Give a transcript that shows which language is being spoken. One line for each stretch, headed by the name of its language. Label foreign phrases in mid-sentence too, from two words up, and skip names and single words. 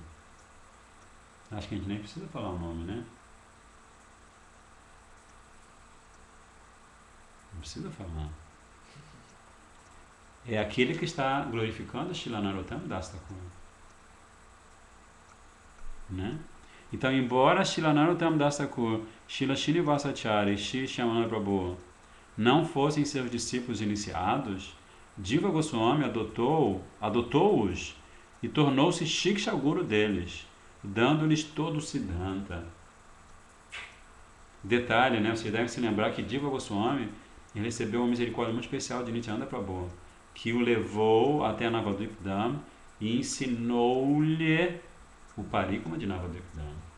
Portuguese: Acho que a gente nem precisa falar o nome, né? Não precisa falar. É aquele que está glorificando Srila Narottama Das Thakur. Né? Então, embora Srila Narottama Das Thakur, Srila Srinivasacharya e Sri Shyamananda Prabhu não fossem seus discípulos iniciados, Jiva Goswami adotou-os e tornou-se
Sanskrit: Shiksha Guru
Portuguese: deles, dando-lhes todo o Siddhanta. Detalhe, né? Vocês devem se lembrar que Jiva Goswami recebeu uma misericórdia muito especial de Nityananda Prabhu, que o levou até Navadvip Dham e ensinou-lhe o Parikrama de Navadvip Dham.